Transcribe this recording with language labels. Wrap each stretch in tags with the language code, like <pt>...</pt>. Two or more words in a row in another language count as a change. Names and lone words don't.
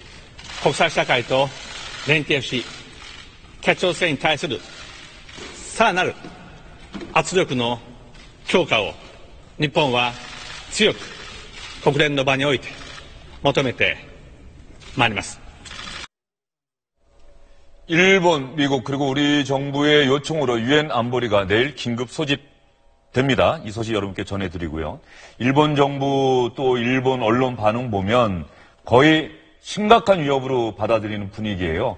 <ja>国際社会と連携し、北朝鮮に対するさらなる圧力の強化を日本は強く国連の場において求めてまいります。</ja> <ko>일본, 미국 그리고 우리 정부의 요청으로 유엔 안보리가 내일 긴급 소집됩니다. 이 소식 여러분께 전해드리고요. 일본 정부 또 일본 언론 반응 보면 거의 심각한 위협으로 받아들이는 분위기예요.</ko>